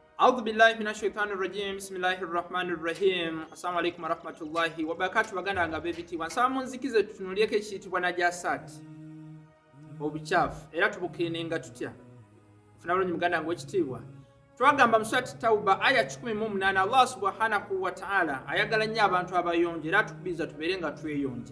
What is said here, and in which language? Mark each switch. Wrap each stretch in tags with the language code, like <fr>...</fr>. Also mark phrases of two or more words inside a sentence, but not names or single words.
<ar>أعوذ بالله من الشيطان الرجيم. بسم الله الرحمن الرحيم. السلام عليكم ورحمة الله وبركاته.</ar> <lg>Baganda nga bebitiibwa. Nsaba munzikize tutunulyeko ekiyitibwa Najasaat. Obukyafu. Era tubukiringa tutya. Funa bulungi muganda nga ekitiibwa. Twagamba mu Surati Tauba aya 18 Allah</lg> <ar>سبحانه وتعالى</ar> <lg>ayagala nnyo abantu abayonjo era tukubiriza tubeere nga tweyonja.</lg>